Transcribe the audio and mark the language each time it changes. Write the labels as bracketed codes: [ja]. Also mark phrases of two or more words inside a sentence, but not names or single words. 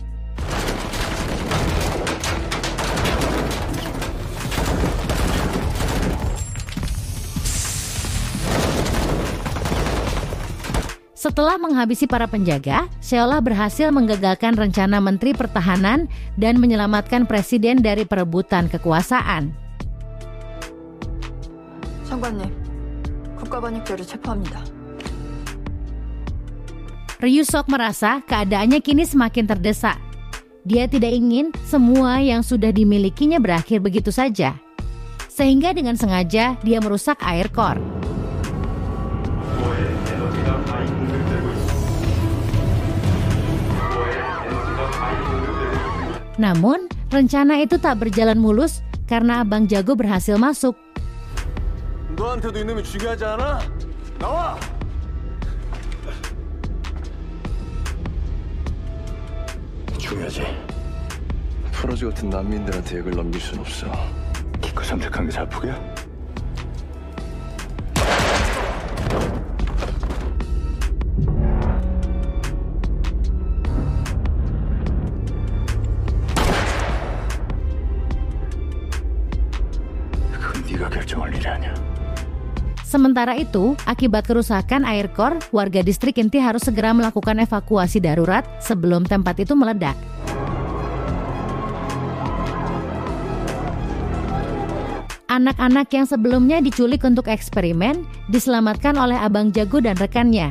[id] Setelah menghabisi para penjaga, Sheolah berhasil menggagalkan rencana Menteri Pertahanan dan menyelamatkan Presiden dari perebutan kekuasaan. [ko] 장관님, 국가반역죄로 체포합니다. [id] Ryusok merasa keadaannya kini semakin terdesak. Dia tidak ingin semua yang sudah dimilikinya berakhir begitu saja. Sehingga dengan sengaja dia merusak [en] air core. [id] Namun, rencana itu tak berjalan mulus karena Abang Jago berhasil masuk. [ko] 너한테도 이놈이 중요하지 않아? 나와! 중요하지. 프로즈 같은 난민들한테 액을 넘길 순 없어. 기껏 선택한 게 자폭이야? 그건 네가 결정할 일이 아니야. [id] Sementara itu, akibat kerusakan [en] air core, [id] warga distrik inti harus segera melakukan evakuasi darurat sebelum tempat itu meledak. Anak-anak yang sebelumnya diculik untuk eksperimen diselamatkan oleh Abang Jago dan rekannya.